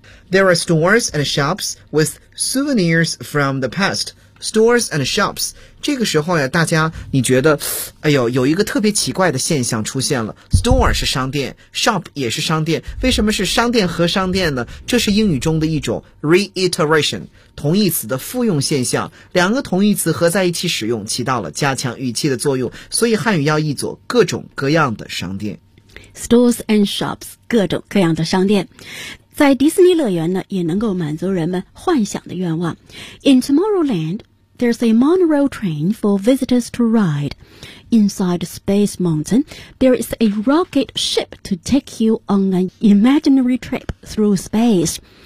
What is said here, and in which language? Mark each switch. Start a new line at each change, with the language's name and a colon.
English: There are stores and shops with souvenirs from the past. Stores and shops.
Chinese: 这个时候呀，大家你觉得，哎呦，有一个特别奇怪的现象出现了。 Store 是商店 ，shop 也是商店。为什么是商店和商店呢？这是英语中的一种 reiteration， 同义词的复用现象。两个同义词合在一起使用，起到了加强语气的作用。所以汉语要译作各种各样的商店。
English: Stores and shops，
Chinese: 各种各样的商店。在迪士尼乐园呢，也能够满足人们幻想的愿望。
English: In Tomorrowland, there's a monorail train for visitors to ride. Inside Space Mountain, there is a rocket ship to take you on an imaginary trip through space.